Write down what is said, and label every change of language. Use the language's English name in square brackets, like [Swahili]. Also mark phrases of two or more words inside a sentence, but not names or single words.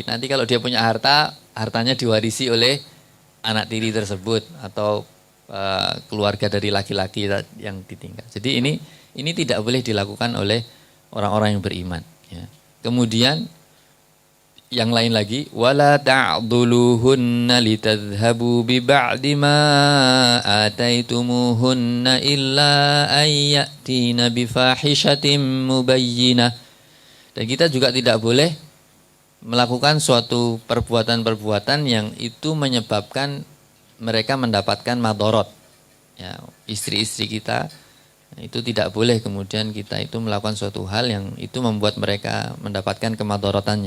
[Indonesian] Nanti kalau dia punya harta, hartanya diwarisi oleh anak tiri tersebut atau keluarga dari laki-laki yang ditinggal. Jadi ini tidak boleh dilakukan oleh orang-orang yang beriman. Ya. Kemudian yang lain lagi, [Arabic] ولا تعضلوهن لتذهبوا ببعض ما آتيتموهن إلا يأتين بفاحشة مبينة. [Indonesian] Dan kita juga tidak boleh melakukan suatu perbuatan-perbuatan yang itu menyebabkan mereka mendapatkan madorot. Ya, istri-istri kita itu tidak boleh kemudian kita itu melakukan suatu hal yang itu membuat mereka mendapatkan kemadorotannya.